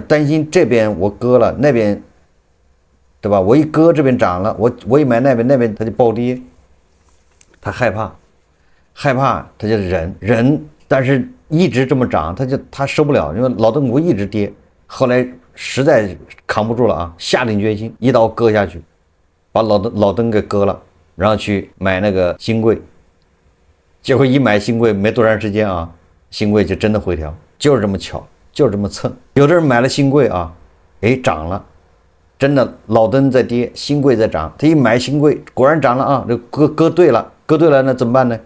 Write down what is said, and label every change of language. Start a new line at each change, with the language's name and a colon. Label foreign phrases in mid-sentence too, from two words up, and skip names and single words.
Chinese: 擔心這邊我割了，那邊對吧？我一割這邊漲了，我一買那邊他就暴跌，他害怕他就忍，但是一直這麼漲，他受不了，因為老登股一直跌，後來實在扛不住了下定決心一刀割下去，把老登給割了，然後去買那個新貴，結果一買新貴沒多長時間新貴就真的回調，就是這麼巧，就是這麼蹭。有的人買了新貴漲了， 真的老登在跌，新貴在漲，他一買新貴果然漲了啊，這割對了，那怎麼辦呢？